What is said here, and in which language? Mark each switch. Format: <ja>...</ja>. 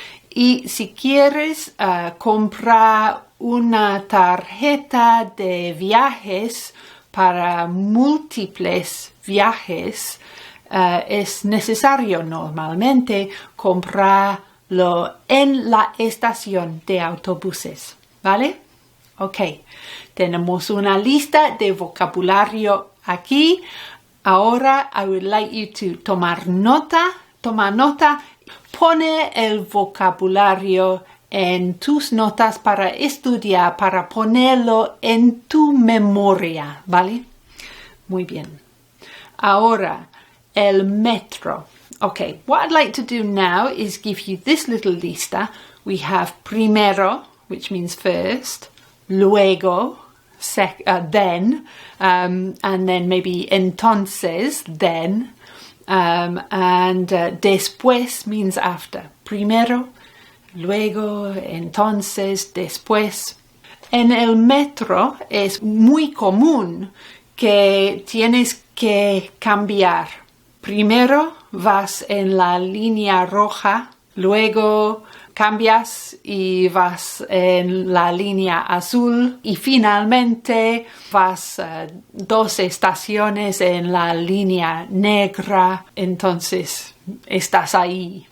<es>Y si quieres comprar una tarjeta de viajes para múltiples viajes, es necesario normalmente comprarlo en la estación de autobuses, ¿vale? Ok, tenemos una lista de vocabulario aquí.</es> <en>Ahora, I would like you to</en> <es>tomar nota. Pone el vocabulario en tus notas para estudiar, para ponerlo en tu memoria, ¿vale? Muy bien. Ahora, el metro.</es> <en>Okay, what I'd like to do now is give you this little lista. We have primero, which means first, luego, then, and then maybe entonces, then, and después means after.</en> <es>Primero, luego, entonces, después. En el metro es muy común que tienes que cambiar. Primero vas en la línea roja, luego cambias y vas en la línea azul y finalmente vas 2 estaciones en la línea negra, entonces estás ahí.</es>